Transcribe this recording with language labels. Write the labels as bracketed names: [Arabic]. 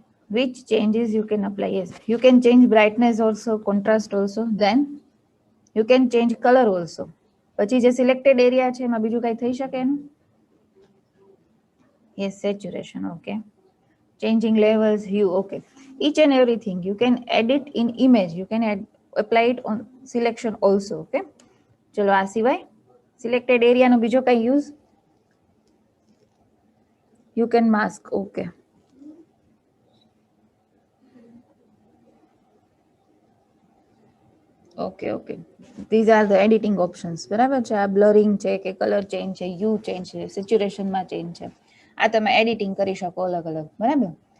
[English] Which changes you can apply? Yes, you can change brightness also, contrast also. Then you can change color also. [Gujarati] પછી જે selected area છે એમાં બીજું કઈ થઈ શકે એનું? [English] Yes, saturation, okay. Changing levels, hue, okay. Each and everything you can edit in image. You can apply it on selection also, okay. [Gujarati] ચલો આ સિવાય સિલેક્ટેડ એરિયાનો બીજો કઈ use? [English] You can mask, okay. [Gujarati] Okay okay, [English] These are the editing options. [Gujarati] બરાબર છે? આ બ્લરિંગ છે કે કલર ચેન્જ છે, યુ ચેન્જ છે, સિચ્યુએશનમાં ચેન્જ છે, આ તમે એડિટિંગ કરી શકો અલગ અલગ. બરાબર?